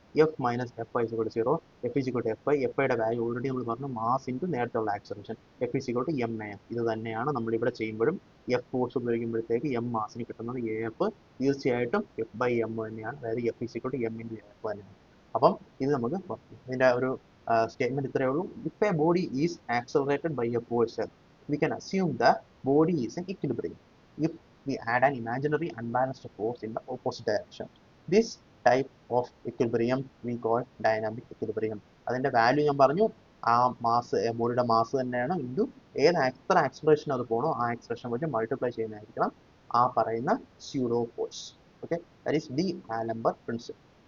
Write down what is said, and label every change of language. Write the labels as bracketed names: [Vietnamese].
[Malayalam] F minus F I is equal to 0, F is equal to F I, F ഐയുടെ value already നമ്മൾ പറഞ്ഞു mass into നേരത്തെ ഉള്ള acceleration, F is equal to M A. ഇത് തന്നെയാണ് നമ്മൾ ഇവിടെ ചെയ്യുമ്പോഴും എഫ് ഫോഴ്സ് ഉപയോഗിക്കുമ്പോഴത്തേക്ക് എം മാസിന് കിട്ടുന്നത് എ എഫ് തീർച്ചയായിട്ടും എഫ് ബൈ എം തന്നെയാണ്, അതായത് F is equal to M into A F തന്നെയാണ്. അപ്പം ഇത് നമുക്ക് ഇതിൻ്റെ ഒരു സ്റ്റേറ്റ്മെന്റ് ഇത്രയേ ഉള്ളൂ. [English] If a body is accelerated by a force we can assume the body is in equilibrium if we add an imaginary unbalanced force in the opposite direction. This type of equilibrium we call dynamic equilibrium. [Malayalam] അതിന്റെ value ഞാൻ പറഞ്ഞു, ആ mass ബോഡിയുടെ mass തന്നെയാണ് into എത്ര acceleration അത് പോകണോ ആ ആക്സലറേഷൻ വെച്ച് മൾട്ടിപ്ലൈ ചെയ്യുന്നതായിരിക്കണം ആ പറയുന്ന pseudo force. [English] Okay, that is D'Alembert principle.